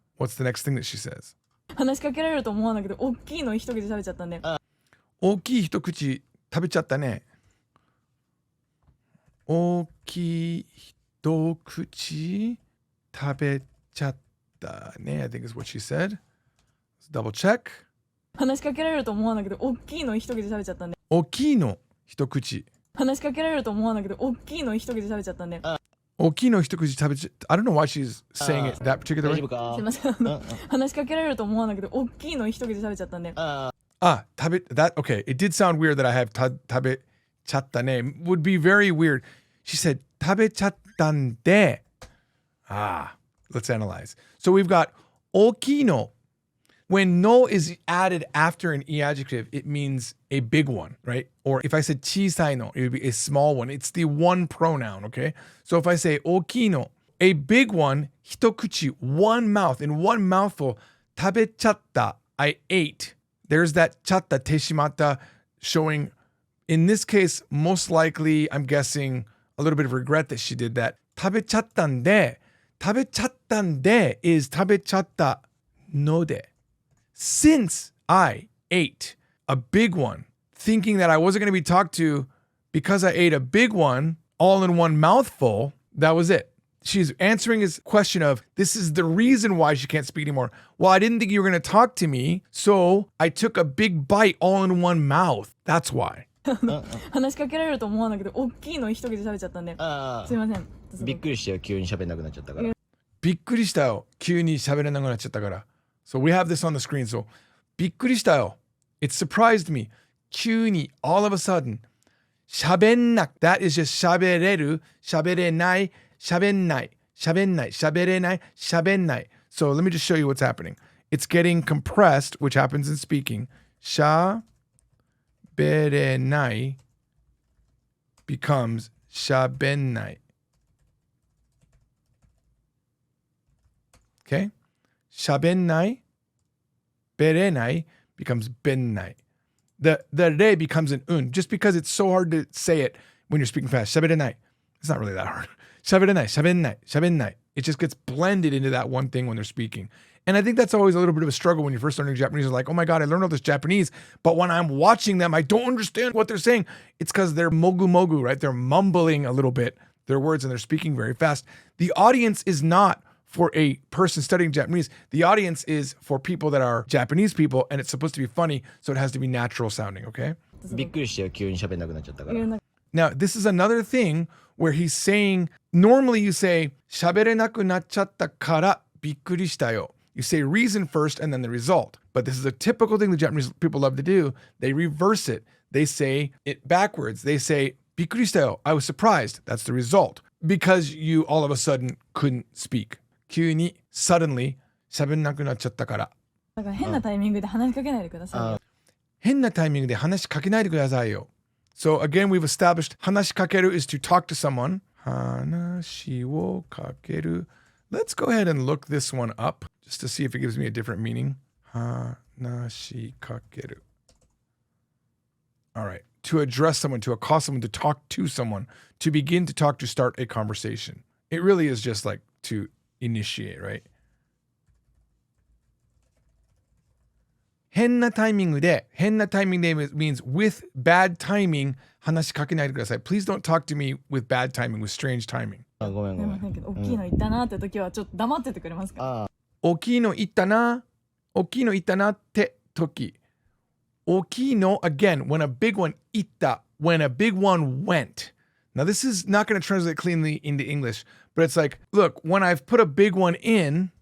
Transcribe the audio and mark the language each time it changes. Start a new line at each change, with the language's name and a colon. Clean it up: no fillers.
English: What's the next thing that she says?
Japanese: 話しかけられると思わなくて、大きいの一口食べちゃったんで。大きい一口食べちゃったね。大きい一口食べちゃったね.
English: I think is what she said. Let's double check.
Japanese: 話しかけられると思わなくて、大きいの一口食べちゃったんで。大きいの一口。話しかけられると思わなくて、大きいの一口食べちゃったんで。大きいの一口食べちゃった。
English: I don't know why she's saying it that particular
Japanese: 大
English: way.
Japanese: 丈夫かすいません。話しかけられると思わなくて、大きいの一口食べちゃったんで。
English: 食べ that okay. It did sound weird that I have
Japanese: 食べちゃったね.
English: Would be very weird. She said
Japanese: 食べちゃったんで.
English: Let's analyze. So we've got 大きいの. When no is added after an e adjective, it means a big one, right? Or if I said 小さいの, it would be a small one. It's the one pronoun, okay? So if I say 大きいの, a big one, 一口, one mouth, in one mouthful, 食べちゃった, I ate. There's that ちゃった, てしまった showing, in this case, most likely, I'm guessing, a little bit of regret that she did that. 食べちゃったんで, 食べちゃったんで is 食べちゃったので. Since I ate a big one, thinking that I wasn't going to be talked to because I ate a big one all in one mouthful, that was it. She's answering his question of, this is the reason why she can't speak anymore. Well, I didn't think you were going to talk to me, so I took a big bite all in one mouth. That's why.
Japanese: 話しかけられると思わなくて、大きいの一口食べちゃったんで。すいません。びっくりしたよ、急に喋んなくなっちゃったから。びっくりしたよ。急に喋れなくなっちゃったから。
English: So we have this on the screen. So
Japanese: びっくりしたよ.
English: It surprised me. 急に all of a sudden.
Japanese: 喋んなく
English: that is just
Japanese: 喋れる、喋れない、喋んない、喋んない、喋れない、喋んない.
English: So let me just show you what's happening. It's getting compressed, which happens in speaking. 喋れない becomes 喋んない. Okay? 喋んない berenai becomes bennai. The re becomes an un, just because it's so hard to say it when you're speaking fast.
Japanese: 喋れない.
English: It's not really that hard.
Japanese: 喋れない, 喋んない, 喋んない.
English: It just gets blended into that one thing when they're speaking. And I think that's always a little bit of a struggle when you're first learning Japanese. It's like, oh my God, I learned all this Japanese, but when I'm watching them, I don't understand what they're saying. It's because they're mogu mogu, right? They're mumbling a little bit their words and they're speaking very fast. The audience is not for a person studying Japanese. The audience is for people that are Japanese people, and it's supposed to be funny, so it has to be natural sounding, okay?
Japanese: びっくりしたよ、急に喋んなくなっちゃったから。
English: Now, this is another thing where he's saying, normally you say,
Japanese: 喋れなくなっちゃったからびっくりしたよ.
English: You say reason first and then the result. But this is a typical thing the Japanese people love to do. They reverse it. They say it backwards. They say,
Japanese: びっくりしたよ.
English: I was surprised. That's the result. Because you all of a sudden couldn't speak.
Japanese: 急に
English: suddenly
Japanese: 喋んなくなっちゃったから。だから変なタイミングで話しかけないでくださいよ。変なタイミングで話しかけないでくださいよ。
English: So again, we've established 話しかける is to talk to someone.
Japanese: 話をかける.
English: Let's go ahead and look this one up just to see if it gives me a different meaning. 話しかける. All right. to address someone, to accost someone, to talk to someone, to begin to talk, to start a conversation. It really is just like to initiate, right? 変なタイミングで means with bad timing 話しかけないでください. Please don't talk to me with bad timing, with strange timing.
Japanese: あ、ごめんごめん。すいませんけど、大きいの言ったなって時はちょっと黙っててくれますか？大きいの言ったなって時。
English: 大きいの again, when a big one 言った, when a big one went. Now this is not going to translate cleanly into English, but it's like, look, when I've put a big one in,